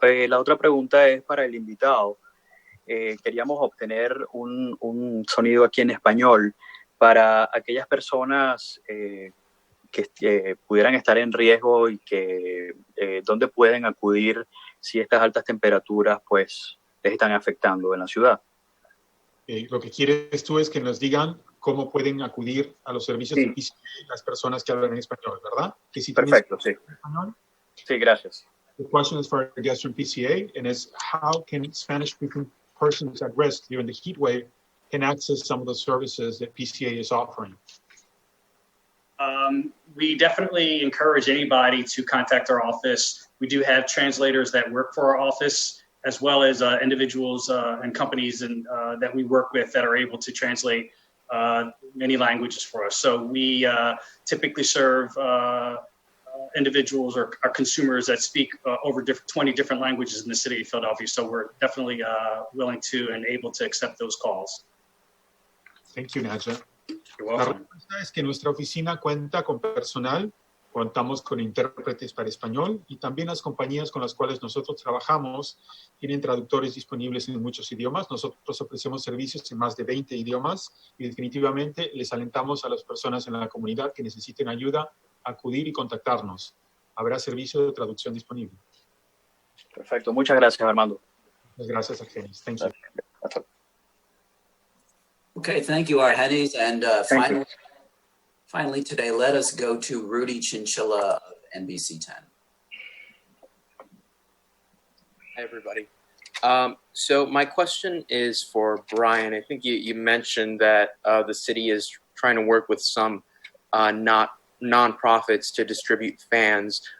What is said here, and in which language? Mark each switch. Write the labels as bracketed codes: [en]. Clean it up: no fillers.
[es] La otra pregunta es para el invitado. Queríamos obtener un sonido aquí en español para aquellas personas que pudieran estar en riesgo y que dónde pueden acudir si estas altas temperaturas pues les están afectando en la ciudad. Lo que quieres tú es que nos digan cómo pueden acudir a los servicios de PCA las personas que hablan en español, ¿verdad? Que si perfecto, sí. Español. Sí, gracias. [en] The question is for our guest from PCA, and is how can Spanish-speaking persons at risk during the heat wave can access some of the services that PCA is offering? We definitely encourage anybody to contact our office. We do have translators that work for our office, as well as individuals and companies that we work with that are able to translate many languages for us. So we typically serve individuals or our consumers that speak over 20 different languages in the city of Philadelphia. So we're definitely willing to and able to accept those calls. Thank you, Naja. You're welcome. [es] La respuesta es que nuestra oficina cuenta con personal, contamos con intérpretes para español y también las compañías con las cuales nosotros trabajamos tienen traductores disponibles en muchos idiomas. Nosotros ofrecemos servicios en más de 20 idiomas y definitivamente les alentamos a las personas en la comunidad que necesiten ayuda a acudir y contactarnos. Habrá servicio de traducción disponible. Perfecto. Muchas gracias, Armando. Muchas gracias, Argenis. [en] Thank you. Okay, thank you, Argenis. And finally today, let us go to Rudy Chinchilla of NBC 10. Hi, everybody. So my question is for Brian. I think you mentioned that the city is trying to work with some nonprofits to distribute fans.